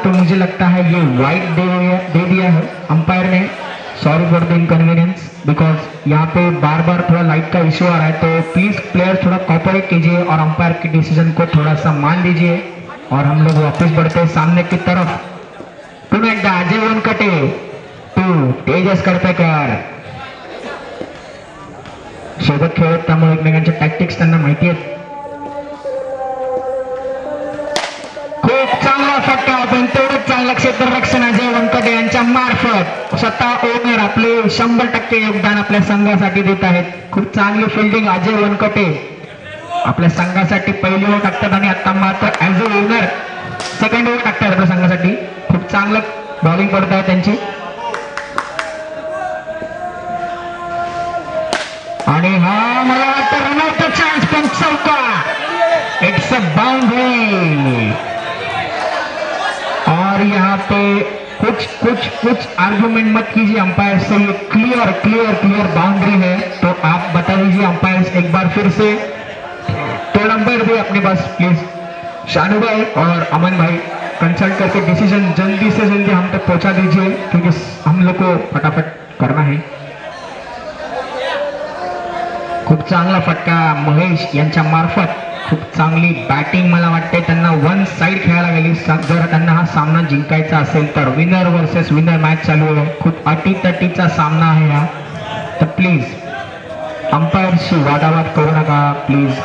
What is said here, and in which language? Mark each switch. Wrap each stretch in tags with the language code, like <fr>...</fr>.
<hi>तो मुझे लगता है ये वाइट दे दिया है अंपायर ने.</hi> <en>sorry for the inconvenience</en> <hi>because यहाँ पे बार बार थोड़ा लाइट का इश्यू आ रहा है. तो प्लीज प्लेयर थोड़ा कॉपरेट कीजिए और अंपायर के डिसीजन को थोड़ा सा मान लीजिए. और हम लोग वापस बढ़ते हैं सामने की तरफ.</hi> <mr>पुन्हा एकदा अजय वनकटे टू तेजस करपेकर सोबत खेळत, त्यामुळे एकमेकांचे टॅक्टिक्स त्यांना माहिती आहेत. खूप चांगला फटका, पण तेवढंच चांगलं क्षेत्ररक्षण अजय वनकटे यांच्या मार्फत. स्वतः ओनर आपले 100% योगदान आपल्या संघासाठी देत आहेत. खूप चांगली फिल्डिंग अजय वनकटे आपल्या संघासाठी पहिली ओव्हर टाकतात आणि आता मात्र</mr> <en>as a owner second over</en> <mr>टाकतात आपल्या संघासाठी. खूप चांगलं बॉलिंग करत आहे त्यांची. आणि हा मला वाटतं रनआउटचा चान्स, पण चौका.</mr> <en>It's a boundary.</en> <hi>और यहाँ पे कुछ आर्गुमेंट मत कीजिए अंपायर से. ये क्लियर बाउंड्री है. तो आप बता दीजिए अंपायर एक बार फिर से. थर्ड अंपायर भी अपने पास प्लीज. शानू भाई और अमन भाई कंसल्ट करके डिसीजन जल्दी से जल्दी हम तक पहुंचा दीजिए, क्योंकि हम लोग को फटाफट करना है।</hi> <mr>खूप चांगला फटका महेश यांच्या मार्फत, खूप चांगली बॅटिंग मला वाटते। त्यांना वन साइड खेळायला गेली। जर त्यांना हा सामना जिंकायचा असेल तर विनर वर्सेस विनर मॅच चालू आहे। खूप अटीतटीचा सामना आहे हा, तर प्लीज अंपायरशी वादावाद करू नका प्लीज।</mr>